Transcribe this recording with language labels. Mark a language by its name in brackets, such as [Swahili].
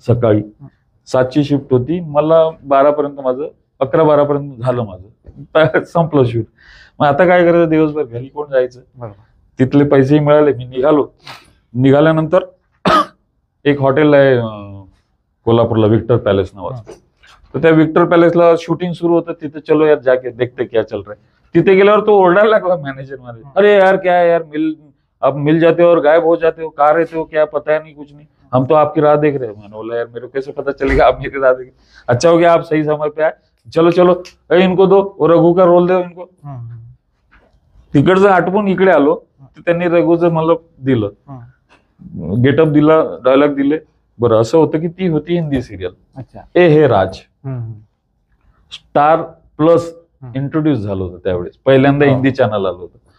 [Marathi] सकाळी 7ची शिफ्ट होती. मला 12 पर्यंत माझं, 11-12 पर्यंत झालं माझं, संपलं शूट. मग आता काय करायचं, दिवसभर घरी कोण जायचं. तिथले पैसेही मिळाले. मी निघालो. निघाल्यानंतर एक हॉटेल आहे कोल्हापूरला, विक्टर पॅलेस नावाचं. तर त्या विक्टर पॅलेसला शूटिंग सुरू होतं. [Hindi] तिथे चलो यार जाके देखते क्या चल रहा है. [Marathi] तिथे गेल्यावर तो ओरडायला लागला मॅनेजर मध्ये, [Hindi] अरे यार क्या है यार, अब मिल जाते हो और गायब हो जाते हो, कहाँ रहते हो, क्या पता है नहीं, कुछ नहीं, हम तो आपकी राह देख रहे हैं. मैंने बोला यार मेरे को कैसे पता चलेगा आप मेरी राह देख. अच्छा हो गया आप सही समय पे आए, चलो चलो इनको दो, और रघु का रोल दो इनको. [Marathi] तिकडचं आटपून इकडे आलो. त्यांनी रघुचं मला दिलं, गेटअप दिला, डायलॉग दिले. बरं, असं होतं की ती होती हिंदी सिरियल ए हे राज. स्टार प्लस इंट्रोड्यूस झालं होतं त्यावेळेस, पहिल्यांदा हिंदी चॅनल आलं होतं.